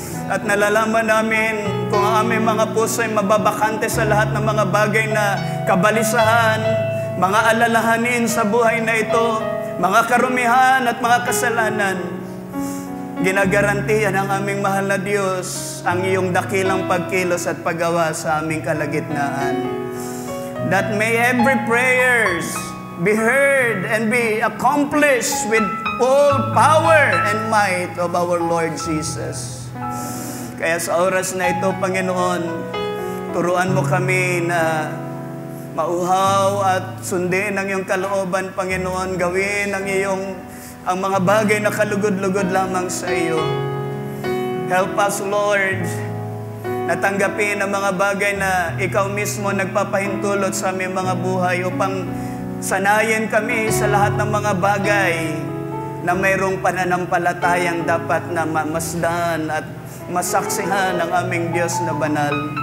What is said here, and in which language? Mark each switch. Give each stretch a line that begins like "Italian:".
Filipino: At nalalaman namin kung ang aming mga puso ay mababakante sa lahat ng mga bagay na kabalisahan, mga alalahanin sa buhay na ito, mga karumihan at mga kasalanan, ginagarantiyan ng aming mahal na Diyos ang iyong dakilang pagkilos at paggawa sa aming kalagitnaan.
English: That may every prayers be heard and be accomplished with all power and might of our Lord Jesus.
Filipino: Kaya sa oras na ito, Panginoon, turuan mo kami na mauhaw at sundin ang iyong kalooban, Panginoon. Gawin ang mga bagay na kalugod-lugod lamang sa iyo.
English: Help us, Lord,
Filipino: na tanggapin ang mga bagay na ikaw mismo nagpapahintulot sa aming mga buhay upang sanayin kami sa lahat ng mga bagay na mayroong pananampalatayang dapat na mamasdan at masaksihan ng aming Diyos na banal.